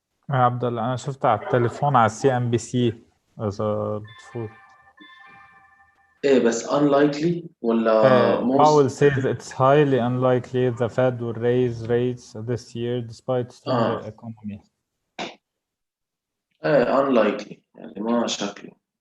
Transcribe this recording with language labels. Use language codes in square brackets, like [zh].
[ar] يا عبد الله انا شفت على التليفون على CNBC اذا بتفوت. ايه بس unlikely ولا [en] Powell most؟ says it's highly unlikely the Fed will raise rates this year despite stronger economy. [ar] ايه unlikely يعني ما شكله.